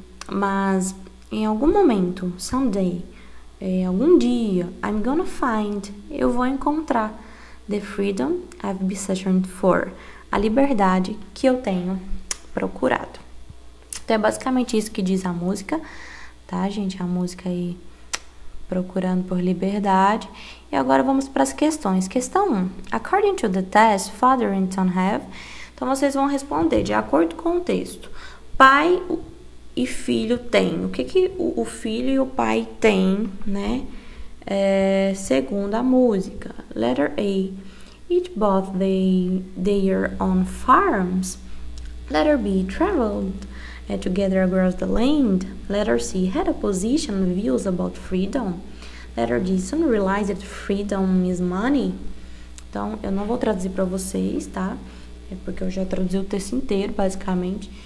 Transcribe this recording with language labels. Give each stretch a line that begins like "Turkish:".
Portuguese: Mas em algum momento, someday, algum dia,
English: I'm gonna find,
Portuguese: eu vou encontrar
English: the freedom I've been searching for,
Portuguese: a liberdade que eu tenho procurado. Então é basicamente isso que diz a música, tá, gente? A música aí, procurando por liberdade. E agora vamos para as questões. Questão 1.
English: According to the test, father and son have.
Portuguese: Então, vocês vão responder de acordo com o texto. Pai e filho têm. O que o filho e o pai têm, né? Segundo a música. Letter A.
English: Each bought their own farms. Letter B. Traveled together across the land. Letter C. Had a position and views about freedom. Letter D. Soon realized that freedom is money.
Portuguese: Então, eu não vou traduzir para vocês, tá? É porque eu já traduzi o texto inteiro, basicamente.